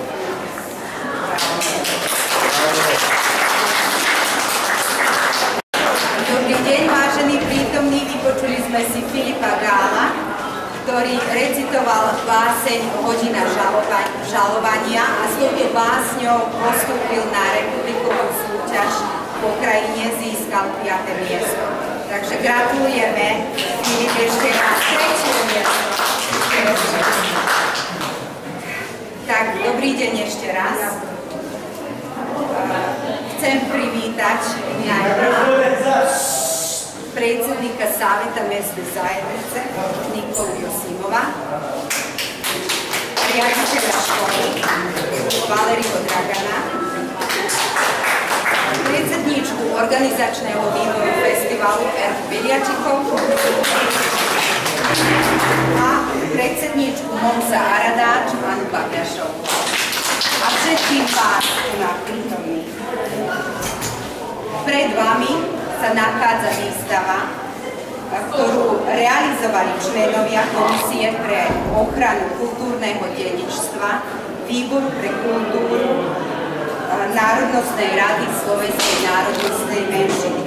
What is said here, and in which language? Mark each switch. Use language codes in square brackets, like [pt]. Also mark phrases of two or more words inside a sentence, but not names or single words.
[sk] Dobrý deň, vážení prítomní, vypočuli sme si Filipa Gála, ktorý recitoval báseň Hodina žalovania a s touto básňou postúpil na republikovú súťaž v Ukrajine, získal 5. miesto. Takže gratulujeme, Filip, ešte raz 3. miesto. Tak, dobrý deň ešte raz. Chcem privítať najprv [hr] predsjednika Savjeta mesne zajednice [sk] Nikolu Josimova, prijatelja školy Valeriju Dragana, predsjedničku organizačného výboru festivalu Erku Biljačikov a predsjedničku Momsa Aradáč Anu Babiašovu. A všetkým vás tu na prítomných. Pred vami sa nachádza výstava, ktorú realizovali členovia Komisie pre ochranu kultúrneho dedičstva Výboru pre kultúru Národnostnej rady Slovenskej národnostnej menšiny.